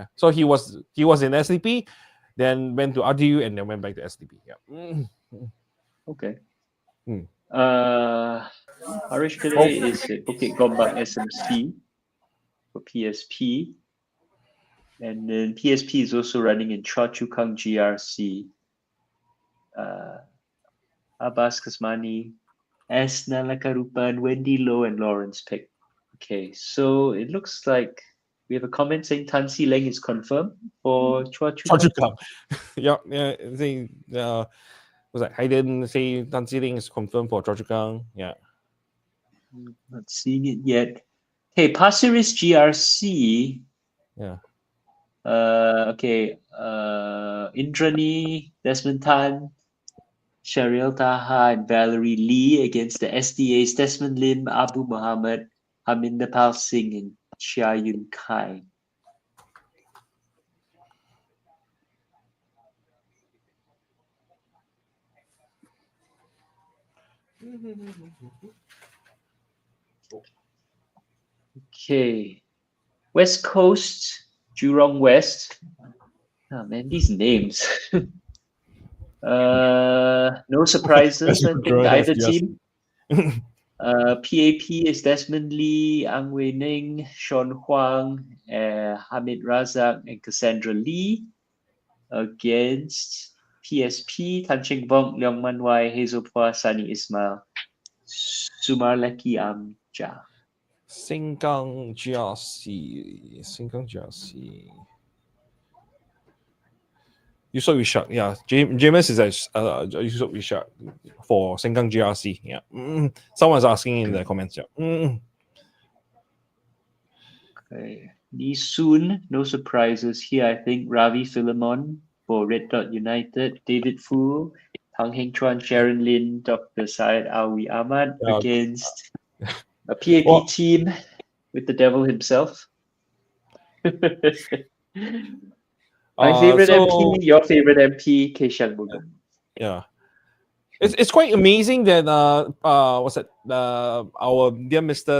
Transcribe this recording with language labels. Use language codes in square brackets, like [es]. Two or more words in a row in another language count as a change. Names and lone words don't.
[en] So he was in STP, then went to RDU, and then went back to STP. Yeah. Okay. Mm. Harish Kale is at Bukit Gombak SMC for PSP. And then PSP is also running in Chua Chu Kang GRC. Abbas Kasmani, S. Nalakarupan, Wendy Low, and Lawrence Peck. Okay, so it looks like we have a comment saying Tan Si Leng is confirmed for Chua Chu Chua Chu Kang. Kang. Yeah. They, was that Hayden say Tan Si Leng is confirmed for Chua Chu Kang? Yeah. Not seeing it yet. Hey, Pasir Ris GRC. Yeah. Okay. Indrani, Desmond Tan, Shariel Taha, and Valerie Lee against the SDA's Desmond Lim, Abu Muhammad, Hamindapal Singh, and Chia Yun Kai. Okay. West Coast, Jurong West. Oh man, these names. No surprises, I think, either team. PAP is Desmond Lee, Ang Wei Ning, Sean Huang, Hamid Razak, and Cassandra Lee. Against PSP, Tan Cheng Bong, Leong Man Wai, Hazel Phua, Sani Ismail, Sumar Leki Amja. Sengkang GRC. Yusof Ishak, yeah. James is Yusof Ishak for Sengkang GRC. Yeah. Someone's asking in the comments. Yeah. Okay. Lee Soon, no surprises here. I think Ravi Philemon for Red Dot United, David Fu, Tang Heng Chuan, Sharon Lin, Dr. Syed Awi Ahmad against a PAP team with the devil himself. My favorite MP, your favorite MP, K. Shanmugam. Yeah. It's quite amazing that our dear Mr.